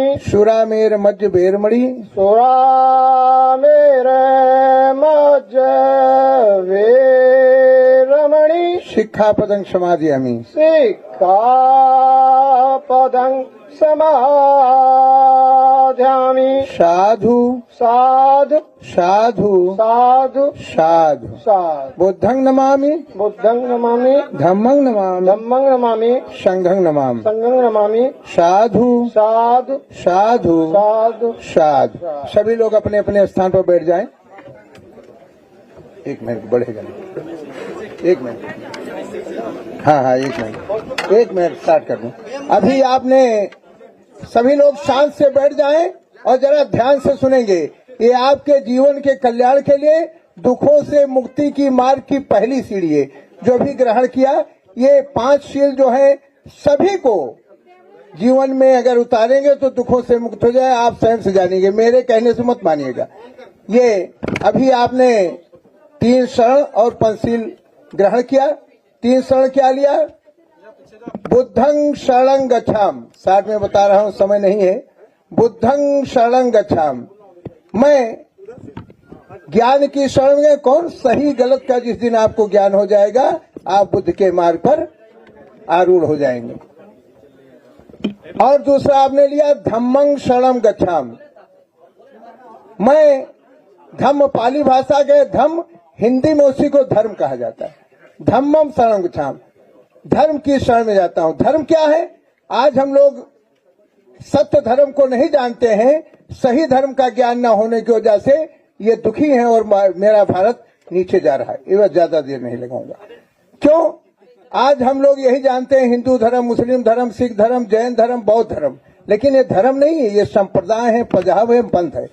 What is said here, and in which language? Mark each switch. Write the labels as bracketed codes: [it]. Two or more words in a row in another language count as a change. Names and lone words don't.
[pi] सुरामेर मज्ज वेरमणि सुरामेर मज्ज वेरमणि शिक्षापदं समादयामि शिक्षापदं समादयामि साधु साधु साधु साधु साधु साधु बुद्धं नमामि बुद्धं नमामि धम्मं नमामि धम्मं नमामि संघं नमामि संघं नमामि साधु साधु साधु साधु साधु। [hi] सभी लोग अपने अपने स्थान पर बैठ जाएं। एक मिनट बढ़ेगा नहीं। एक मिनट। हाँ एक मिनट स्टार्ट कर दूं। अभी आपने सभी लोग शांत से बैठ जाएं और जरा ध्यान से सुनेंगे। ये आपके जीवन के कल्याण के लिए दुखों से मुक्ति की मार्ग की पहली सीढ़ी है। जो भी ग्रहण किया, ये 5 शील जो है सभी को जीवन में अगर उतारेंगे तो दुखों से मुक्त हो जाए। आप स्वयं से जानेंगे, मेरे कहने से मत मानिएगा। ये अभी आपने 3 शरण और पंचशील ग्रहण किया। 3 शरण क्या लिया? [pi] बुद्धं शरणं गच्छामि। [hi] 60 में बता रहा हूं, समय नहीं है। [pi] बुद्धं शरणं गच्छामि। [hi] मैं ज्ञान की शरण में, कौन सही गलत का जिस दिन आपको ज्ञान हो जाएगा, आप बुद्ध के मार्ग पर आरूढ़ हो जाएंगे। और दूसरा आपने लिया [pi] धम्मं शरणं गच्छामि। [hi] मैं धम्म पाली भाषा के धम्म, हिंदी में उसी को धर्म कहा जाता है। [pi] धम्मं शरणं गच्छामि, [hi] धर्म की शरण में जाता हूं। धर्म क्या है? आज हम लोग सत्य धर्म को नहीं जानते हैं। सही धर्म का ज्ञान न होने की वजह से ये दुखी हैं और मेरा भारत नीचे जा रहा है। ये बात ज्यादा देर नहीं लगाऊंगा। क्यों? आज हम लोग यही जानते हैं हिंदू धर्म, मुस्लिम धर्म, सिख धर्म, जैन धर्म, बौद्ध धर्म, लेकिन ये धर्म नहीं है, ये संप्रदाय है, पजाब है, पंथ है।